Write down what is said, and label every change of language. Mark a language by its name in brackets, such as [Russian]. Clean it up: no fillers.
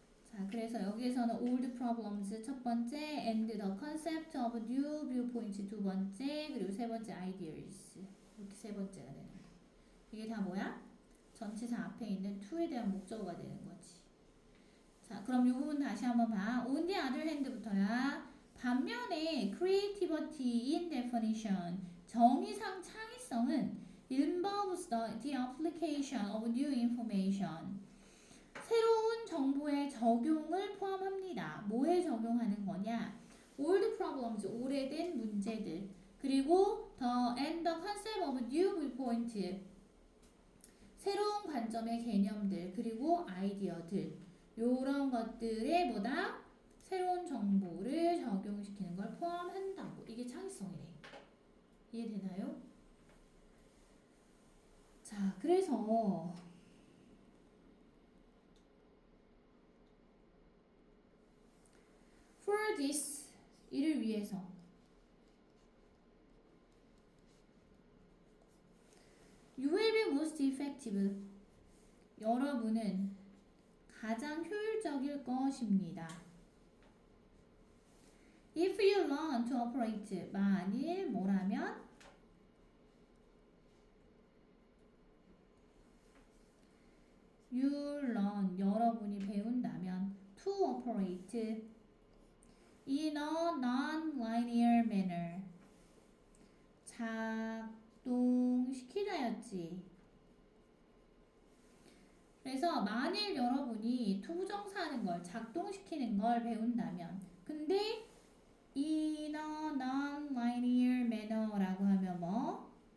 [Korean] 자, 그래서 여기에서는 [English] old problems [Korean] 첫 번째, [English] and the concept of new viewpoints [Korean] 두 번째, 그리고 세 번째 [English] ideas. [Korean] 이렇게 세 번째가 되는 거. 이게 다 뭐야? 전치사 앞에 있는 to에 대한 목적어가 되는 거지. 자, 그럼 이 부분 다시 한번 봐. [English] On the other hand부터야. [Korean] 반면에 [English] creativity in definition, [Korean] 정의상 창의성은 [English] involves the application of new information, [Korean] 새로운 정보의 적용을 포함합니다. 뭐에 적용하는 거냐? [English] old problems, [Korean] 오래된 문제들. 그리고 [English] and the concept of new viewpoint, [Korean] 새로운 관점의 개념들. 그리고 아이디어들. 요런 것들에 뭐다? 새로운 정보를 적용시키는 걸 포함한다고. 이게 창의성이래. 이해되나요? 자, 그래서 [English] for this, [Korean] 이를 위해서 [English] you will be most effective. [Korean] 여러분은 가장 효율적일 것입니다. [English] If you learn to operate, [Korean] 만일 뭐라면? [English] You learn, [Korean] 여러분이 배운다면 [English] to operate in a non-linear manner, [Korean] 작동시키다였지. 그래서 만일 여러분이 투부정사하는 걸, 작동시키는 걸 배운다면, 근데 [English] in a non-linear manner [Korean] 라고 하면 뭐?